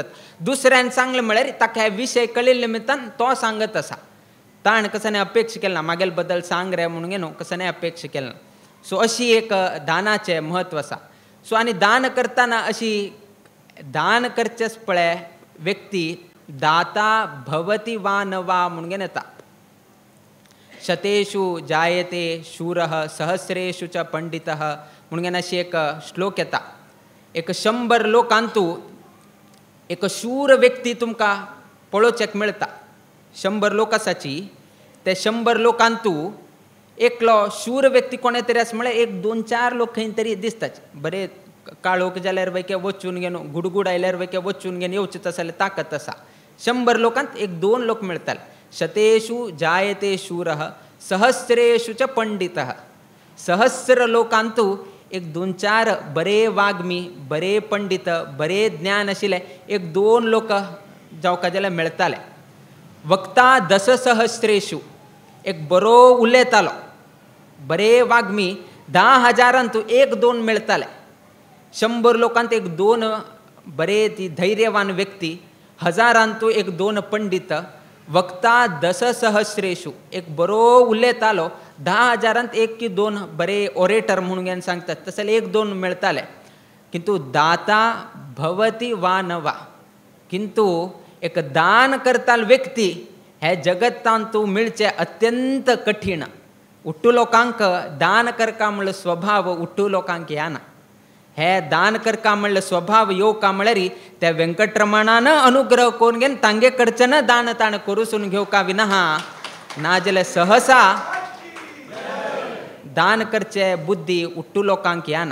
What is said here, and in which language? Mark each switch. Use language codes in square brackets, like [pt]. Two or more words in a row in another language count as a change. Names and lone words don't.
[kok] दुसऱ्यान सांगलें म्हळ्यार ताका हे विशय कळिल्ले निमित्तान तो सांगत आसा. ताण कशें न्ही अपेक्षा केलें ना म्हागेले बद्दल सांग रे म्हणून घेवन कशें न्ही अपेक्षा केलें ना. सो अशी एक दानाचें म्हत्व आसा. सो आनी दान करतना अशी दान करचेच पळय व्यक्ती [sa] दाता भवति वा न वा [kok] म्हणून घेवन येता. [sa] शतेषु जायते शूरः सहस्रेषु च पंडितः [kok] म्हणून घेवन अशी एक श्लोक येता. एक 100 लोकांतू एक शूर व्यक्ती तुमकां पळोवचेक मेळटा. 100 लोक आसाची ते 100 लोकांतू एकलो शूर व्यक्ती कोणे तरी आसा म्हळ्यार एक 2-4 लोक खंय तरी दिसताचे. बरे काळोख जाल्यार वैके वचून घेवन गुडगुड आयल्यार वैके वचून घेवन येवचें तसलें ताकत आसा. 100 लोकांत एक 2 लोक मेळटाले. [sa] शतेषु जायते शूरः सहस्रेषु च पंडितः. [kok] 100 लोकांतू एक 2-4 बरे वाग्मी बरे पंडित बरे ज्ञान आशिल्ले एक 2 लोक जावका जाल्यार मेळटाले. वक्ता 10 सहस्रेषु एक बरो उलयतालो बरे वाग्मी 10,000 एक 2 मेळटाले. 100 लोकांत एक 2 बरे ती धैर्यवान व्यक्ती 1000 एक 2 पंडित वक्ता 10 सहस्रेषु एक बरो उलयतालो 10,000 एक की 2 बरे ओरेटर म्हणून घेवन सांगतात तसले एक 2 मेळटाले. [sa] किंतु दाता भवति वा न वा [kok] किंतु एक दान करताल व्यक्ती हे जगतांत तूं मेळचें अत्यंत कठीण. उट्टू लोकांक दान करका म्हणलो स्वभाव उट्टू लोकांक येना. हे दान करका म्हणले स्वभाव येवका म्हळ्यार त्या व्यंकटरमणान अनुग्रह करून घेवन तांगे कडच्यान दान ताण करूसून घेवका विना नाजाल्यार सहसा दान करचे बुद्धी उट्टू लोकांक येना.